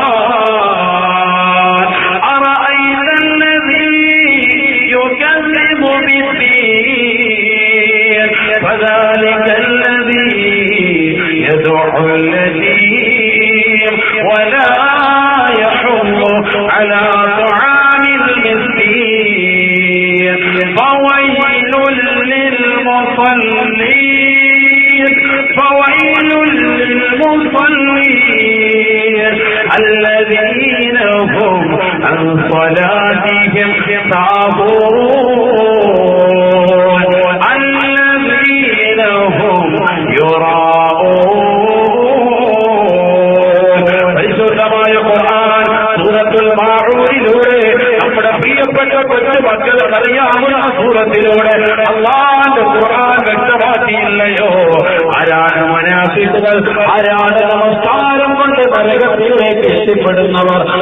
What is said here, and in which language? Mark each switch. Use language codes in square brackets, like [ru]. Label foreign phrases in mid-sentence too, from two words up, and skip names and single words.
[ar] أرأيت الذي يكذب بالدين فذلك الذي يدع اليتيم ولا يحض على طعام المسكين فويل للمصلين الذين هم عن صلاتهم ساهون الذين هم يراءون. [ml] പരിശുദ്ധമായ ഖുർആൻ സൂറത്തുൽ മാഊനിലൂടെ നമ്മുടെ പ്രിയപ്പെട്ട കൊച്ചു മക്കൾക്ക് അറിയാവുന്ന സൂറത്തിലൂടെ അല്ലാഹുവിന്റെ ഖുർആൻ വ്യക്തമാക്കിയില്ലയോ? ആരാണ് മുനാഫിഖുകൾ? ആരാണ് നമസ്കാരം കൊണ്ട് നരകത്തിലേക്ക് എത്തിപ്പെടുന്നവർ?